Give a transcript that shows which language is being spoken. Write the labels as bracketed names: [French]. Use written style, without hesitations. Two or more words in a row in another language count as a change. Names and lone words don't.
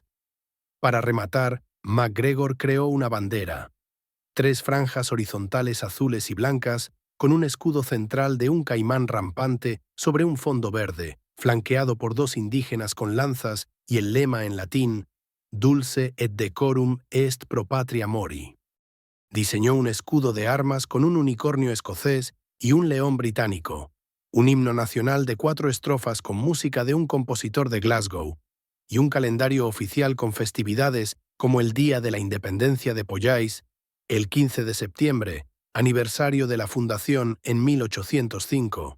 [Spanish] Para rematar, MacGregor creó una bandera, 3 franjas horizontales azules y blancas, con un escudo central de un caimán rampante sobre un fondo verde, flanqueado por 2 indígenas con lanzas y el lema en latín, [Latin] Dulce et decorum est pro patria mori. [Spanish] Diseñó un escudo de armas con un unicornio escocés y un león británico, un himno nacional de 4 estrofas con música de un compositor de Glasgow, y un calendario oficial con festividades como el Día de la Independencia de Poyais, el 15 de septiembre, aniversario de la fundación en 1805.